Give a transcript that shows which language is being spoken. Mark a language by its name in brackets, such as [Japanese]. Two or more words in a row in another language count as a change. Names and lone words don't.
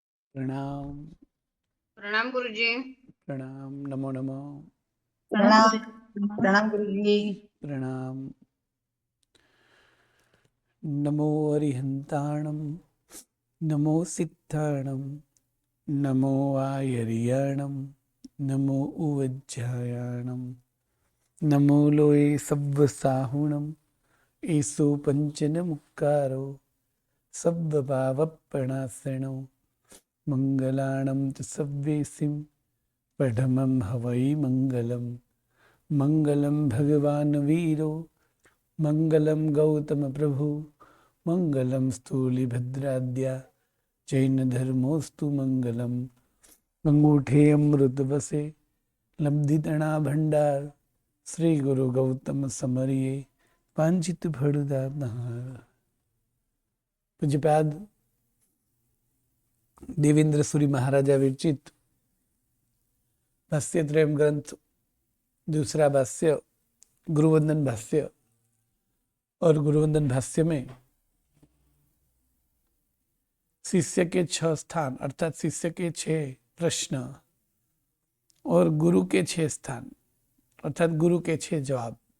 [Hindi] प्रणाम। प्रणाम गुरुजी। प्रणाम। नमो नमो। प्रणाम। प्रणाम गुरुजी। प्रणाम। [Prakrit languages] नमो अरिहंताणं, नमो सिद्धाणं, नमो आयर्याणं, नमो उवज्जायाणं, नमो लोये सव्वसाहुणं, ईसो पंचन मुक्कारो सव्वभावप्रणाशनो, मंगलाणं च सव्वेसिं पठमं हवै मंगलम्। [Sanskrit] मंगलम भगवान वीरो, मंगलम गौतम प्रभु, मंगलम स्थूलिभद्राद्या, जैन धर्मोस्तु मंगलम। [Gujarati] અંગૂઠે અમૃત બસે, લબ્ધિતણા ભંડાર, શ્રી ગુરુ ગૌતમ સમરિયે, વાંછિત ફલદાતા। [Hindi] पूज्यपाद देवेंद्र सूरी महाराजा विरचित भाष्यत्रयम् ग्रंथ दूसरा भाष्य गुरुवंदन भाष्य, और गुरुवंदन भाष्य में शिष्य के 6 स्थान अर्थात शिष्य के 6 प्रश्न और गुरु के 6 स्थान अर्थात गुरु के 6 जवाब।